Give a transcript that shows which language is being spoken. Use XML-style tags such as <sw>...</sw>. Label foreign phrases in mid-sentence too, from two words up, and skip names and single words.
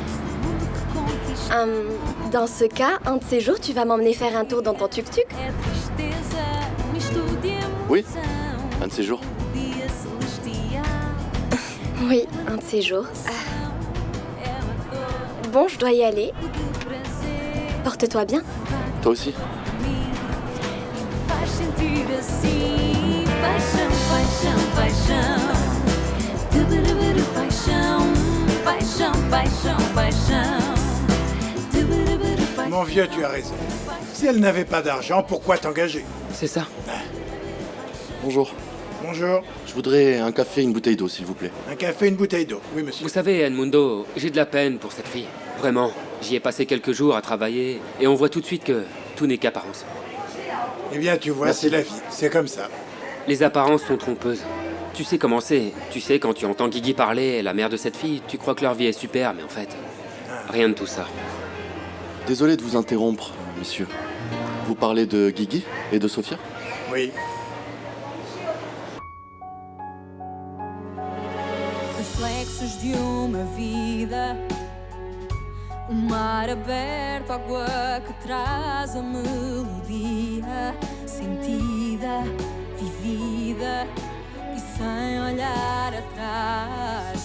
<fr>Dans ce cas, un de ces jours, tu vas m'emmener faire un tour dans ton tuk-tuk? Oui, un de ces jours. Oui, un de ces jours. Bon, je dois y aller. Porte-toi bien. Toi aussi.</fr> <pt>Faz sentir assim, paixão, paixão, paixão. Tuburubu, paixão, paixão, paixão, paixão. Tuburubu, paixão.</pt> <fr>Mon vieux, tu as raison. Si elle n'avait pas d'argent, pourquoi t'engager? C'est ça. Bonjour. Bonjour. Je voudrais un café et une bouteille d'eau, s'il vous plaît. Un café, une bouteille d'eau. Oui, monsieur. Vous savez, Edmundo, j'ai de la peine pour cette fille. Vraiment. J'y ai passé quelques jours à travailler et on voit tout de suite que tout n'est qu'apparence. Eh bien, tu vois, c'est la vie. C'est comme ça. Les apparences sont trompeuses. Tu sais comment c'est. Tu sais, quand tu entends Guigui parler, la mère de cette fille, tu crois que leur vie est super, mais en fait, rien de tout ça. Désolé de vous interrompre, monsieur. Vous parlez de Guigui et de Sophia? Oui.</fr> <pt>Reflexos de uma vida, mar aberto, água que traz a melodia, sentida, vivida e sem olhar atrás.</pt>